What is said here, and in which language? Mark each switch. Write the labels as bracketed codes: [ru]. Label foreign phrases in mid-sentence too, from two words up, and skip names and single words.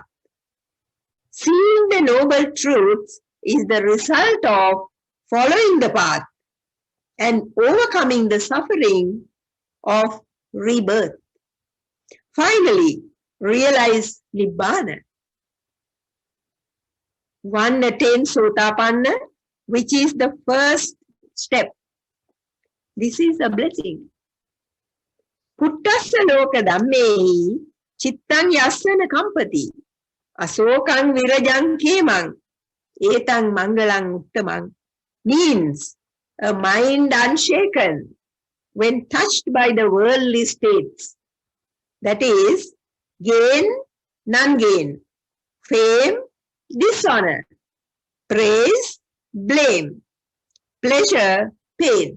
[en] Seeing the Noble Truths is the result of following the path and overcoming the suffering of rebirth. Finally, realize Nibbana. One attains Sotapanna, which is the first step. This is a blessing. [pi] Puttassa loka dhammehi chittang yassana kampati asokang virajang kemang etang mangalang uttamang [en] means a mind unshaken when touched by the worldly states. That is, gain, non-gain, fame, dishonor, praise, blame, pleasure, pain.